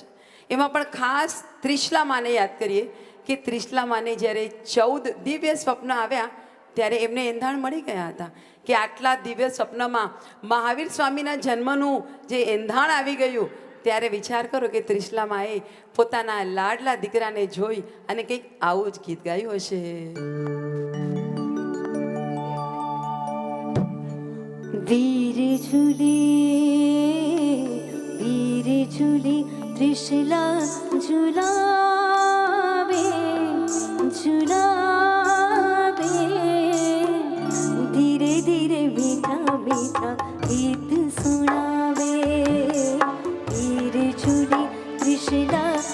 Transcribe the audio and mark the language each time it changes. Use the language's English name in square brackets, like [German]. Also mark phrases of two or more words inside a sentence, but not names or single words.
[Gujarati] એમાં પણ ખાસ ત્રિશલા માને યાદ કરીએ કે ત્રિશલા માને જ્યારે 14 દિવ્ય સ્વપ્ન આવ્યા ત્યારે એમને એંધાણ મળી ગયા હતા કે આટલા દિવ્ય સ્વપ્નમાં મહાવીર સ્વામીના જન્મનું જે એંધાણ આવી ગયું ત્યારે વિચાર કરો કે ત્રિશલા માએ પોતાના લાડલા દીકરાને જોઈ અને કંઈક આવું જ ગીત ગાયું હશે. [Hindi] वीर झूले त्रिशला झुलावे झुलावे धीरे धीरे मीठा मीठा गीत सुनावे वीर झूले त्रिशला